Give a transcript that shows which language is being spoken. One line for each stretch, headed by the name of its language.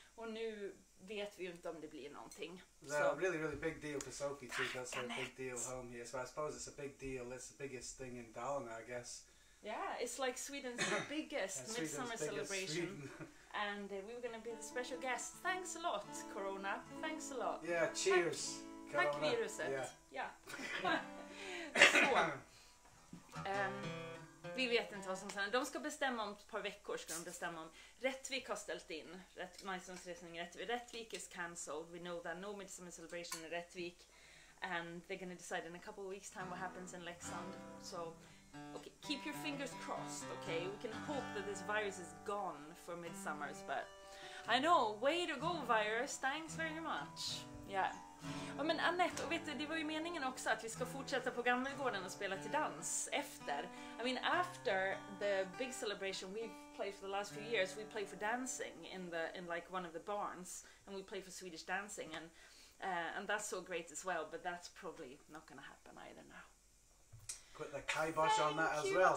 Swedish: Och nu vet vi ju inte om det blir någonting.
English: It's a really big deal for Sofie too. That's a big deal home here. So I suppose it's a big deal. It's the biggest thing in Dublin, I guess. Yeah, it's like Sweden's biggest midsummer celebration. And we were going to be the special guest. Thanks a lot, Corona. Thanks a lot. Yeah, cheers.
Swedish: Tack viruset. Ja. Så. Vi vet inte vad som händer. De ska bestämma om ett par veckor. Ska de bestämma om Rättvik har ställt in. Majstångsresning i Rättvik.
English: Rättvik is cancelled. We know that no midsummer celebration in Rättvik. And they're going to decide in a couple of weeks time what happens in Leksand. So, okay, keep your fingers crossed, okay? We can hope that this virus is gone for midsummers, but I know, way to go virus, thanks very much. Yeah.
Swedish: Ja, men Annette, och vet du, det var ju meningen också att vi ska fortsätta på Gammelgården och spela till dans efter.
English: I mean, after the big celebration we've played for the last few years, we play for dancing in like one of the barns, and we play for Swedish dancing, and that's so great as well, but that's probably not going to happen either now. Put the kibosh on that as well.